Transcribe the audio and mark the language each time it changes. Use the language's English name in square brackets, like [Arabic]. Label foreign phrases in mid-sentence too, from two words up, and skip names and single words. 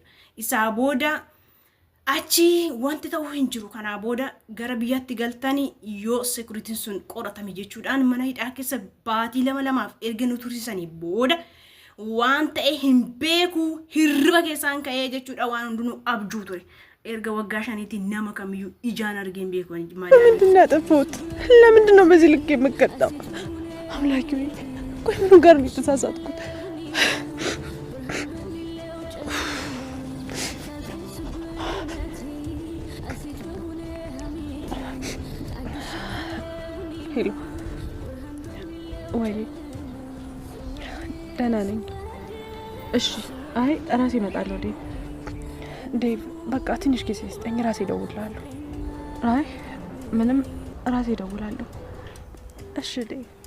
[Oromo] Isaa booda achi wanti ta'uu hin jiru kana booda gara biyyaatti galtanii yoo security sun qoratame jechuudhaan mana hidhaa keessa baatii lamaaf erga nu tursiisanii booda waan ta'e hin beeku hirriba keessaan ka'ee jechuudha waan hundinuu abjuu ture erga waggaa 5 nama kamiyyuu ijaan argee hin beeku [Amharic] ምንድን ነው ያጠፋሁት? ለምንድን ነው በዚህ ልክ የምቀጣው? አምላኬ ቆይ ምን ጋር ነው የተሳሳትኩት? ሄሎ ወይ ደህና ነኝ። እሺ አይ ራሴ እመጣለሁ ዴቭ በቃ ትንሽ ጊዜ ስጠኝ ራሴ እደውላለሁ። አይ ምንም ራሴ እደውላለሁ። እሺ ዴቭ